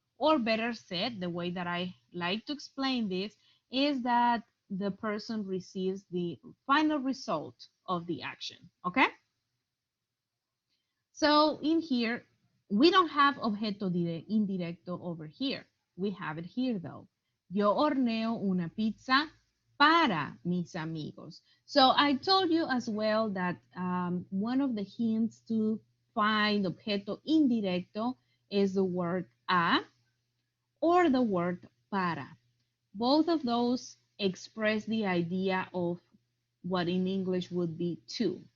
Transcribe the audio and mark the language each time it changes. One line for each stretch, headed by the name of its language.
English: Or better said, the way that I like to explain this is that the person receives the final result of the action, okay? So in here, we don't have objeto indirecto over here. We have it here though.
Spanish: Yo horneo una pizza para mis amigos.
English: So I told you as well that one of the hints to find objeto indirecto is the word a or the word para. Both of those express the idea of what in English would be to.